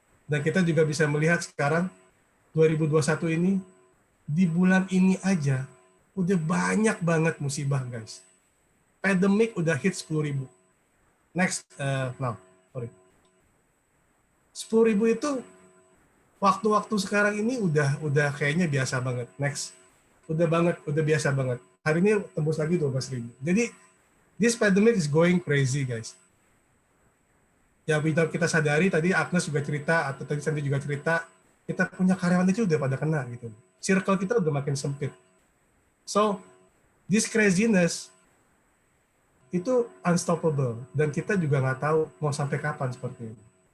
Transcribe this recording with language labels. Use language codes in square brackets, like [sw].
[id] Dan kita juga bisa melihat sekarang 2021 ini, di bulan ini aja udah banyak banget musibah, guys. Pandemic udah hit 10.000. [en] Next, sorry. [id] 10.000 itu waktu-waktu sekarang ini udah kayaknya biasa banget. Next, udah biasa banget. Hari ini tembus lagi 12.000. [en] Jadi this pandemic is going crazy, guys. [id] Ya, kita sadari, tadi Agnes juga cerita, atau tadi Sandy juga cerita, kita punya karyawan itu udah pada kena gitu. Circle kita udah makin sempit. [en] So, this craziness [id] itu unstoppable, dan kita juga nggak tahu mau sampai kapan seperti ini.